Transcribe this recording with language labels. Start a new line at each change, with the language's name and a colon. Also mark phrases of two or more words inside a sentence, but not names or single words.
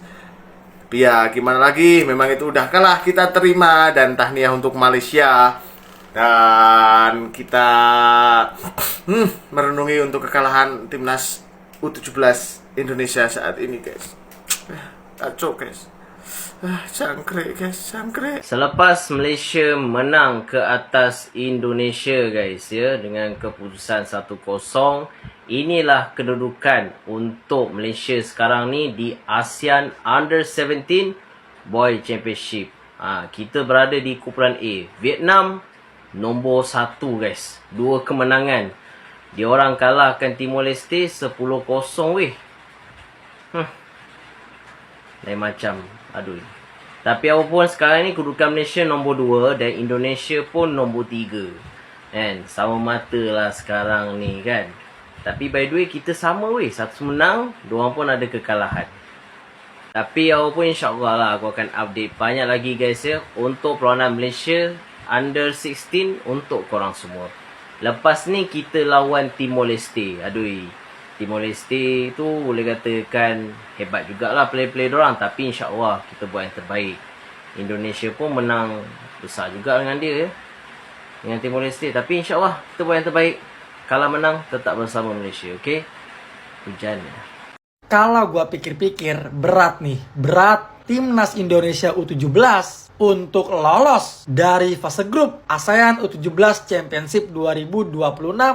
Indonesian: Tapi ya gimana lagi, memang itu udah kalah, kita terima. Dan tahniah untuk Malaysia. Dan kita merenungi untuk kekalahan timnas U17 Indonesia saat ini guys. Kacau guys. Cangkrik guys, cangkrik.
Malay: Selepas Malaysia menang ke atas Indonesia guys ya, dengan keputusan 1-0, inilah kedudukan untuk Malaysia sekarang ni di ASEAN Under-17 Boy Championship. Kita berada di kumpulan A. Vietnam nombor 1 guys, 2 kemenangan. Diorang kalahkan Timor Leste 10-0 weh. Lain macam. Aduh. Tapi apapun sekarang ni kedudukan Malaysia nombor 2 dan Indonesia pun nombor 3. Kan? Sama mata lah sekarang ni kan. Tapi
English: by the way
Malay: kita sama weh. Satu menang, diorang pun ada kekalahan. Tapi apapun insyaAllah lah aku akan update banyak lagi guys ya. Untuk perlawanan Malaysia Under 16 untuk korang semua. Lepas ni kita lawan Timor Leste. Aduh. Timor Leste tu boleh katakan hebat jugalah play-play dorang. Tapi insyaAllah kita buat yang terbaik. Indonesia pun menang besar juga dengan dia ya, dengan Timor Leste. Tapi insyaAllah kita buat yang terbaik. Kalau menang tetap bersama Malaysia. Okay. Hujan.
Indonesian: Kalau gua pikir-pikir berat nih. Berat timnas Indonesia U17 untuk lolos dari fase grup ASEAN U17 Championship 2026.